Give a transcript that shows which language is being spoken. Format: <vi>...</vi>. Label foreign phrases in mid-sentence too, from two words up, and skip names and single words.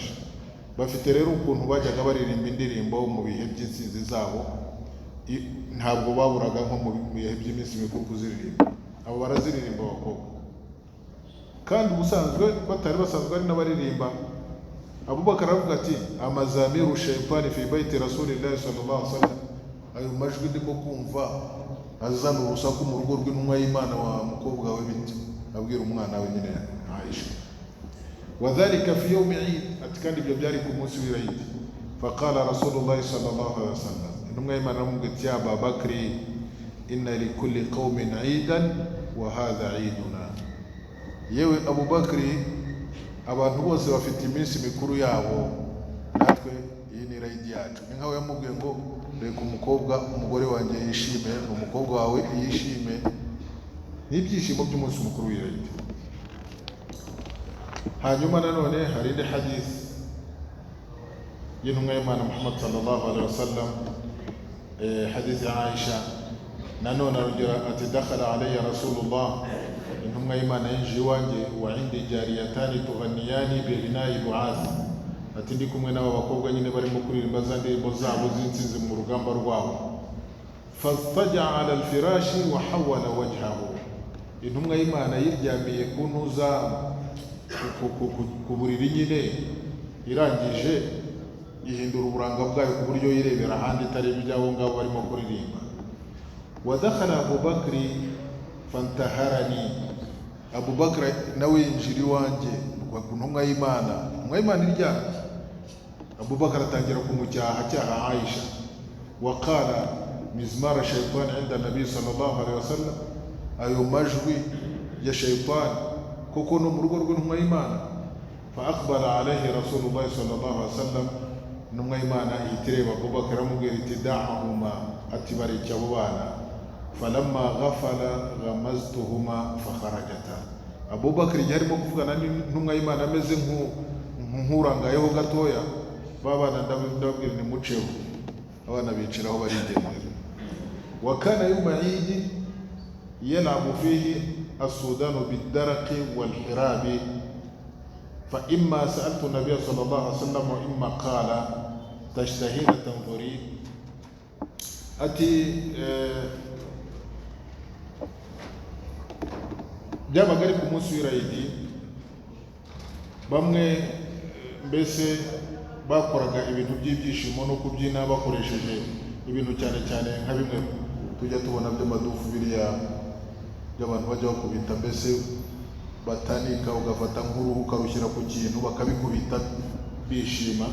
<rw>Bafite rero ukuntu bajyaga baririmba indirimbo mu bihe by'insinzi zabo, ntabwo baburaga nko mu bihe by'iminsi mikuru kuziririmba. Abo baraziririmba abakobwa, kandi ubusanzwe batari basanzwe ari n'abaririmba.</rw> <ar>Abubakar</ar> <rw>aravuga ati</rw> <ar>أمزامير الشيطان في بيت رسول الله صلى الله عليه وسلم,</ar> <rw>ayo majwi ndimo kumva azana urusaku mu rugo rw'intumwa y'Imana wa mukobwa we biti, abwira umwana we nyine Aisha.</rw> <ar>وذلك في يوم عيد,</ar> <rw>ati kandi ibyo byari ku munsi w'Eid.</rw> <ar>فقال رسول الله صلى الله عليه وسلم,</ar> <rw>intumwa y'Imana aramubwira ati</rw> <ar>يا أبا بكر إن لكل قوم عيدا وهذا عيدنا.</ar> <rw>Yewe Abubakari, abantu bose bafite iminsi mikuru yabo, natwe iyi ni Eid yacu. Ni nkaho yamubwiye ngo reka umugore wanjye yishime, umukobwa wawe yishime, n'ibyishimo by'umunsi mukuru w'Eid. Hanyuma nanone hari indi hadith y'intumwa y'Imana Muhammad</rw> <ar>صلى الله عليه وسلم,</ar> <rw>hadith ya Aisha nanone arongera ati</rw> <ar>دخل علي رسول الله,</ar> <rw>intumwa y'Imana yinjiye iwanjye,</rw> <ar>وعندي جاريتان تغنيان بغناء بعاث,</ar> <rw>ati ndi kumwe n'aba bakobwa nyine barimo kuririmba za ndirimbo zabo z'intsinzi mu rugamba rwabo.</rw> <ar>فاضطجع على الفراش وحول وجهه,</ar> <rw>intumwa y'Imana yiryamiye ku ntuza ku buriri nyine, irangije ihindura uburanga bwayo ku buryo yirebera ahandi itari iby'abo ngabo barimo kuririmba.</rw> <ar>ودخل أبو بكر فانتهرني,</ar> <rw>Abubakar nawe yinjira iwanjye ku ntumwa y'Imana, intumwa y'Imana iryamye. Abubakar atangira kumucyaha cyaha Aisha.</rw> <ar>وقال مزمارة الشيطان عند النبي صلى الله عليه وسلم,</ar> <rw>ayo majwi ya shaytan kuko no mu rugo rw'intumwa y'Imana.</rw> <ar>فأقبل عليه رسول الله صلى الله عليه وسلم,</ar> <rw>intumwa y'Imana ihitireba Abubakar amubwira iti da'ahuma, ati bareke abo bana.</rw> <ar>فلما غفل غمزتهما فخرجتا,</ar> <rw>Abubakar igihe arimo kuvugana n'intumwa y'Imana ameze nk'urangayeho gatoya, babana ndabwira ni muceho, abana biciraho barigendera.</rw> <ar>وكان يوم عيد يلعب فيه السودان بالدرق والحراب فإما سألت النبي صلى الله عليه وسلم وإما قال تشتهين تنظري, ati</ar> <rw>byabaga ari ku munsi w'Irayidi, bamwe mbese bakoraga ibintu by'ibyishimo no kubyina bakoresheje ibintu cyane cyane nka bimwe tujya tubona by'amadufu, biriya by'abantu bajya bakubita, mbese batanika ugafata nk'uruhu ukarushyira ku kintu bakabikubita bishima.</rw>